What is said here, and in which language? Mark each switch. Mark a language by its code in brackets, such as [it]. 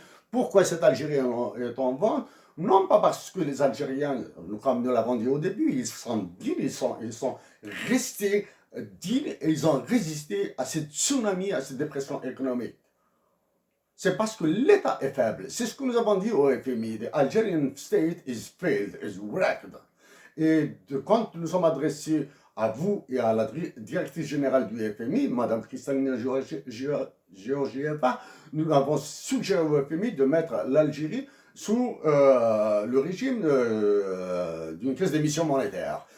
[fr] Pourquoi cette Algérie est en vente? Non pas parce que les Algériens, comme nous l'avons dit au début, ils sont dignes, ils sont restés dignes et ils ont résisté à ce tsunami, à cette dépression économique. C'est parce que l'État est faible. C'est ce que nous avons dit au FMI. [en] The Algerian state is failed, is wrecked. [fr] Et quand nous sommes adressés à vous et à la directrice générale du FMI, Madame Kristalina Georgieva, nous avons suggéré au FMI de mettre l'Algérie sous le régime d'une caisse d'émission monétaire.